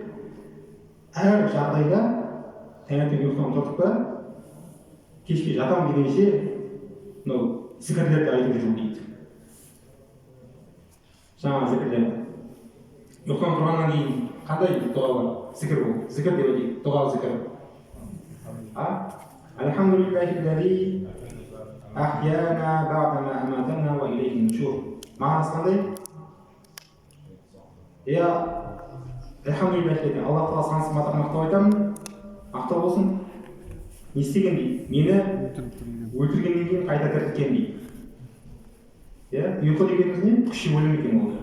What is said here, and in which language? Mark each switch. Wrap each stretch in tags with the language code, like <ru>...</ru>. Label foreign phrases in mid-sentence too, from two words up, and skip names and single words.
<kk>Әр жағдайда таңертең ұйқыдан тұрдық па, кешке жатам дегенше мынау зікірлерді айтып жүру дейді. Жаңа зікірлер. Ұйқыдан тұрғаннан кейін қандай дұға бар? Зікір бұл. Зікір деп айтайық. Дұға зікір.</kk> <ar>الحمد لله أحيانا بعد ما أماتنا وإليه النشور.</ar> <kk>Мағынасы қандай? Альхамдулиллахи дейді. Алла тағала сансыз мақтау айтамын. Мақтау болсын. Не істеген дейді? Мені өлтіргеннен кейін қайта тірілткен дейді. Ұйқы дегеніміз не? Күші өлім екен ол.</kk>